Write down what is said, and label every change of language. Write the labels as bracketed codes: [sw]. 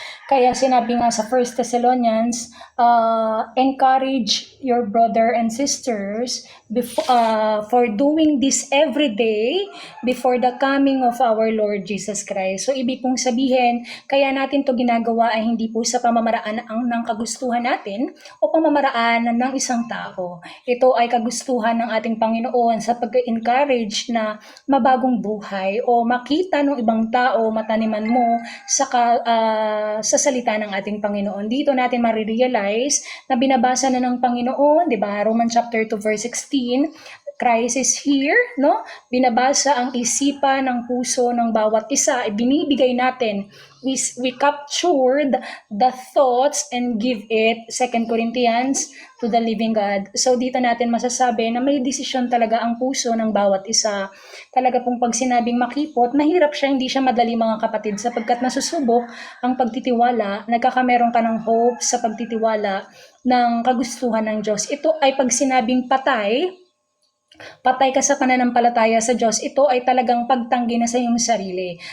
[tl] Kaya sinabi nga sa 1 Thessalonians, [en] encourage your brother and sisters for doing this every day before the coming of our Lord Jesus Christ. [tl] So, ibig pong sabihin, kaya natin to ginagawa ay hindi po sa pamamaraan ng kagustuhan natin o pamamaraan ng isang tao. Ito ay kagustuhan ng ating Panginoon sa pag-encourage na mabagong buhay o makita ng ibang tao, mataniman mo sa salita ng ating Panginoon. Dito natin marirealize na binabasa na ng Panginoon, di ba? [en] Romans chapter 2 verse 16, Christ is here, no? [tl] Binabasa ang isipan ng puso ng bawat isa, ibinibigay natin. [en] We captured the thoughts and give it, 2 Corinthians, to the living God. [tl] So dito natin masasabi na may desisyon talaga ang puso ng bawat isa. Talaga pong pag sinabing makipot, mahirap siya, hindi siya madali mga kapatid, sapagkat nasusubok ang pagtitiwala, nagkakameron ka ng hope sa pagtitiwala ng kagustuhan ng Diyos. Ito ay pag sinabing patay ka sa pananampalataya sa Diyos, ito ay talagang pagtanggi na sa iyong sarili.